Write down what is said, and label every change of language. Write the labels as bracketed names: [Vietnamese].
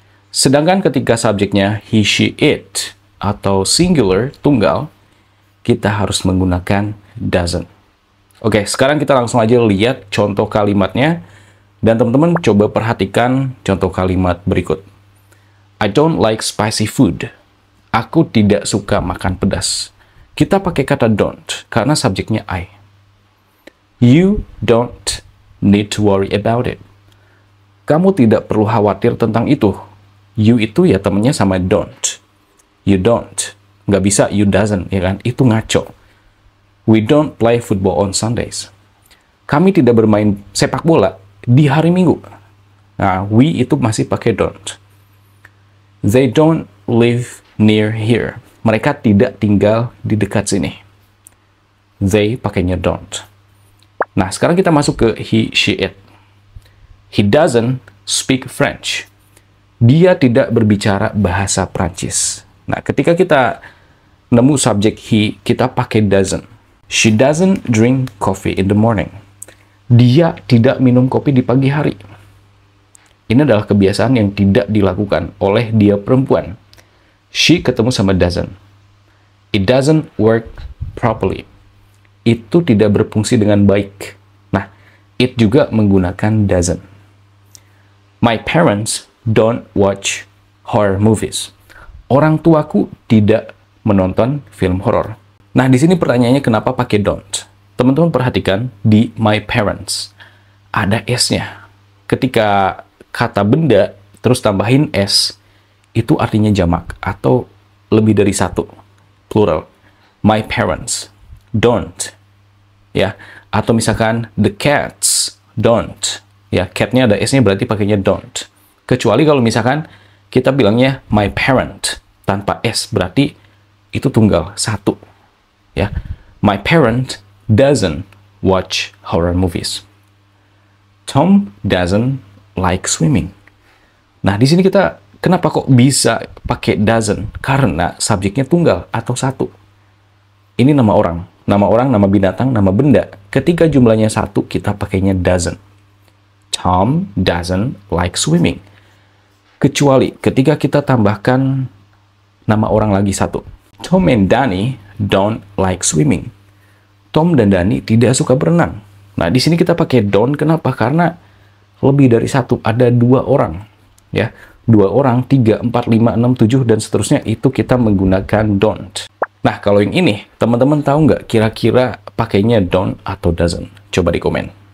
[Indonesian] Sedangkan ketika subjeknya he, she, it, atau singular, tunggal, kita harus menggunakan doesn't. Oke, sekarang kita langsung aja lihat contoh kalimatnya. Dan teman-teman coba perhatikan contoh kalimat berikut. [English] I don't like spicy food. [Indonesian] Aku tidak suka makan pedas. Kita pakai kata don't karena subjeknya I. [English] You don't need to worry about it. [Indonesian] Kamu tidak perlu khawatir tentang itu. You itu ya temennya sama don't. [English] You don't. [Indonesian] Nggak bisa you doesn't, ya kan? Itu ngaco. [English] We don't play football on Sundays. [Indonesian] Kami tidak bermain sepak bola di hari Minggu. Nah, we itu masih pakai don't. [English] They don't live near here. [Indonesian] Mereka tidak tinggal di dekat sini. They pakainya don't. Nah, sekarang kita masuk ke he, she, it. [English] He doesn't speak French. [Indonesian] Dia tidak berbicara bahasa Prancis. Nah, ketika kita nemu subjek he, kita pakai doesn't. [English] She doesn't drink coffee in the morning. [Indonesian] Dia tidak minum kopi di pagi hari. Ini adalah kebiasaan yang tidak dilakukan oleh dia perempuan. She ketemu sama doesn't. [English] It doesn't work properly. [Indonesian] Itu tidak berfungsi dengan baik. Nah, it juga menggunakan doesn't. [English] My parents don't watch horror movies. [Indonesian] Orang tuaku tidak menonton film horor. Nah, di sini pertanyaannya kenapa pakai don't? Teman-teman perhatikan di my parents. Ada S-nya. Ketika kata benda terus tambahin S, itu artinya jamak atau lebih dari satu, plural. [English] My parents don't, ya. [Indonesian] Atau misalkan [English] the cats don't, ya. [Indonesian] Catnya ada S-nya berarti pakainya don't. Kecuali kalau misalkan kita bilangnya my parent tanpa S, berarti itu tunggal satu, ya. [English] My parent doesn't watch horror movies. Tom doesn't like swimming. [Indonesian] Nah, di sini kita kenapa kok bisa pakai doesn't? Karena subjeknya tunggal atau satu. Ini nama orang, nama binatang, nama benda. Ketika jumlahnya satu, kita pakainya doesn't. [English] Tom doesn't like swimming. [Indonesian] Kecuali ketika kita tambahkan nama orang lagi satu. [English] Tom and Danny don't like swimming. [Indonesian] Tom dan Danny tidak suka berenang. Nah, di sini kita pakai don't. Kenapa? Karena lebih dari satu, ada dua orang, ya. 2 orang, 3, 4, 5, 6, 7, dan seterusnya, itu kita menggunakan don't. Nah, kalau yang ini, teman-teman tahu nggak kira-kira pakainya don't atau doesn't? Coba di komen.